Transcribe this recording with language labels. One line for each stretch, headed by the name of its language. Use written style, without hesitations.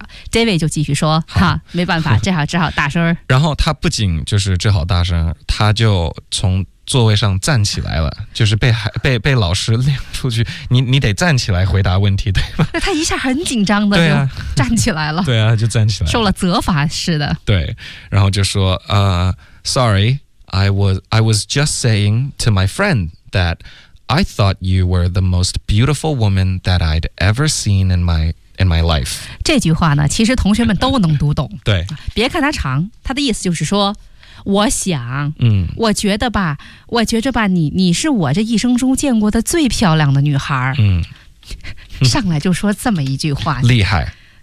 Chinese: 这位就继续说哈，没办法，只好大声。然后他不仅就是只好大声，他就从座位上站起来了，就是被老师领出去，你得站起来回答问题，对吧？那他一下很紧张的，对啊，站起来了，对啊，就站起来了，受了责罚似的。对，然后就说
English: sorry, I was just saying to my friend that I thought you were the most beautiful woman that I'd ever seen in my life.
Chinese: 这句话呢，其实同学们都能读懂。对，别看它长，它的意思就是说，我想，我觉得吧，我觉着吧，你是我这一生中见过的最漂亮的女孩。上来就说这么一句话，厉害，